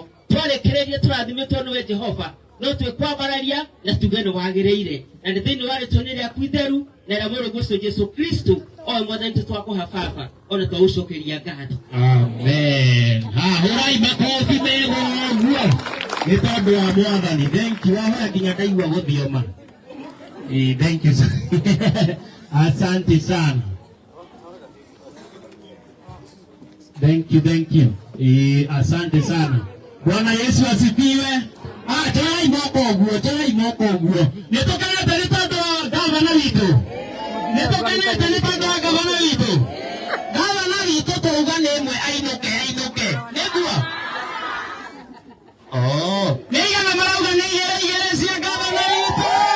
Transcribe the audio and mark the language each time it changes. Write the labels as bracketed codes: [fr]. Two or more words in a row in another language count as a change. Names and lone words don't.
[ki] Twarĩkĩrĩria tũrathimĩtwo nĩwe Jehova, no twĩkwambararia na tuge nĩ wagĩrĩire, na nĩ thĩinĩ wa rĩtwa rĩaku itheru na rĩa mũrũ Jesũ Kristo o Mwathani twakũha baba ona twagũcokeria ngatho. Amen. Hurai makofi mega ũguo nĩ tondũ wa Mwathani. [en] Thank you. [ki] Wahoya nginya ndaigua gũthioma. [en] Thank you. [sw] Asante sana. [en] Thank you. [sw] Asante sana. Bwana Yesu asifiwe. [ki] Try moko ũguo. Nĩ tũkenete nĩ tondũ wa gavana witũ. Tukanete nĩ tondũ wa gavana witũ. Gavana witũ twauga nĩ ĩmwe ainũke. Nĩguo? Nĩigana marauga nĩ igĩrĩ cia gavana witũ.